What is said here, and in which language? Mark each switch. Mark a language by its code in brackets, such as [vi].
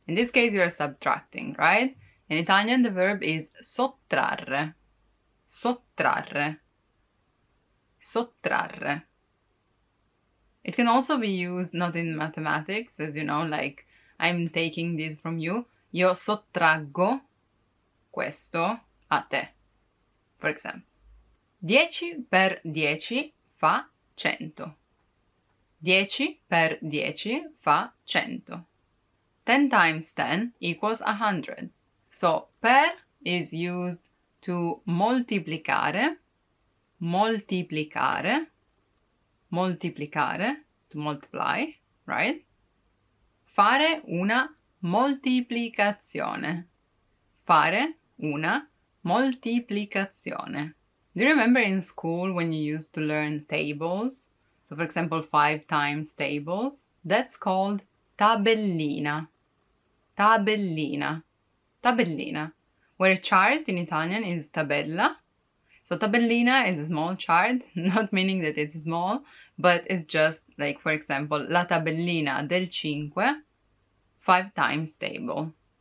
[en] In this case, you're subtracting, right? In Italian, the verb is sottrarre. [it] Sottrarre. Sottrarre. [en] It can also be used not in mathematics, as you know, like I'm taking this from you. [it] Io sottraggo questo a te, for example. 10 per 10 fa 100. 10 per 10 fa 100. 10 times 10 equals 100. [en] So, per is used to moltiplicare, moltiplicare, moltiplicare, to multiply, right? [it] Fare una moltiplicazione. Fare una moltiplicazione. [en] Do you remember in school when you used to learn tables? So for example, 5 times tables. That's called tabellina. Tabellina. Tabellina. Where chart in Italian is tabella. So tabellina is a small chart, not meaning that it's small, but it's just like, for example, la tabellina del 5, 5 times table.